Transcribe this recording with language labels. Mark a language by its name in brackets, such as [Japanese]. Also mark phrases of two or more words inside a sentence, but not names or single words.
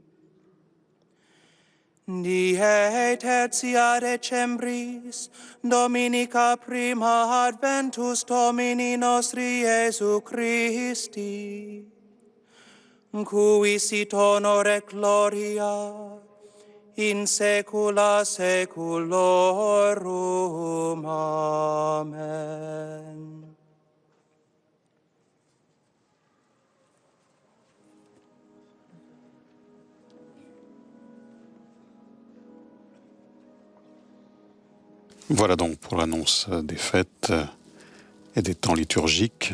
[Latin] Die tertia decembris, Dominica prima adventus Domini nostri Iesu Christi, cui sit honor et gloria in saecula saeculorum. Amen. [French] Voilà donc pour l'annonce des fêtes et des temps liturgiques.